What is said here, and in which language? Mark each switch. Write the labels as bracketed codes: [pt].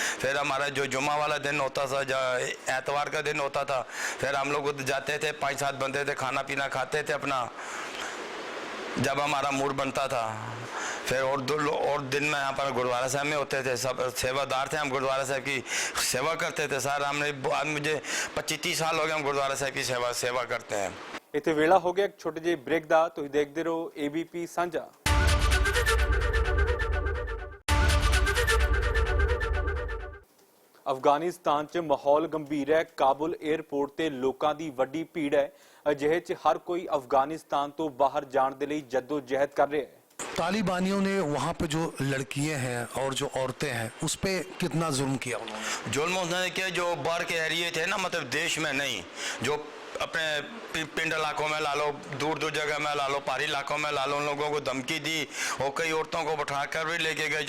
[hi] फिर हमारा जो जुम्मा वाला दिन होता था, जो एतवार का दिन होता था, फिर हम लोग जाते थे, 5-7 बंदे थे, खाना पीना खाते थे अपना, जब हमारा मूड बनता था। फिर और दिन में यहाँ पर गुरुद्वारा साहब में होते थे, सब सेवादार थे, हम गुरुद्वारा साहब की सेवा करते थे सर। हमने आज मुझे 25-30 साल हो गए हम गुरुद्वारा साहब की सेवा करते हैं। [pa] ਇੱਥੇ ਵੇਲਾ ਹੋ ਗਿਆ ਇੱਕ ਛੋਟੇ ਜਿਹੇ ਬ੍ਰੇਕ ਦਾ। ਤੁਸੀਂ ਦੇਖਦੇ ਰਹੋ ABP ਸਾਂਝਾ। ਅਫਗਾਨਿਸਤਾਨ 'ਚ ਮਾਹੌਲ ਗੰਭੀਰ ਹੈ। ਕਾਬੁਲ 에ਅਰਪੋਰਟ ਤੇ ਲੋਕਾਂ ਦੀ ਵੱਡੀ ਭੀੜ ਹੈ। ਅਜਿਹੇ 'ਚ ਹਰ ਕੋਈ ਅਫਗਾਨਿਸਤਾਨ ਤੋਂ ਬਾਹਰ ਜਾਣ ਦੇ ਲਈ ਜਦੋਜਹਿਦ ਕਰ ਰਿਹਾ ਹੈ। [hi] तालिबानियों ने वहाँ पे जो लड़कियां हैं और जो औरतें हैं उस पे कितना जुल्म किया उन्होंने? जुल्म उन्होंने किया जो बाहर के एरिए थे ना, मतलब देश में नहीं, जो अपने पिंड इलाकों में ला लो, दूर दूर जगह में ला लो, पहाड़ी इलाकों में ला लो, उन लोगों को धमकी दी और कई औरतों को बैठा कर भी लेके गए।